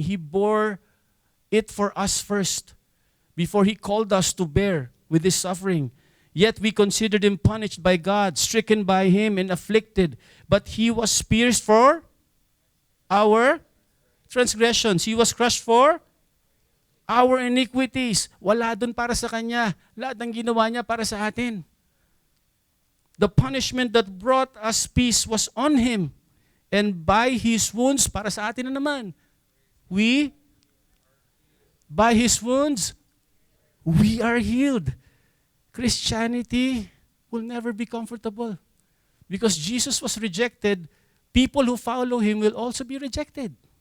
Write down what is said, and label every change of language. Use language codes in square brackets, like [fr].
[en] He bore it for us first, before He called us to bear with His suffering. Yet we considered Him punished by God, stricken by Him and afflicted. But He was pierced for our transgressions. He was crushed for our iniquities. [tl] Wala dun para sa Kanya. Lahat ng ginawa Niya para sa atin. [en] The punishment that brought us peace was on Him. And by His wounds, [tl] para sa atin na naman, [en] by His wounds, we are healed. Christianity will never be comfortable. Because Jesus was rejected, people who follow Him will also be rejected.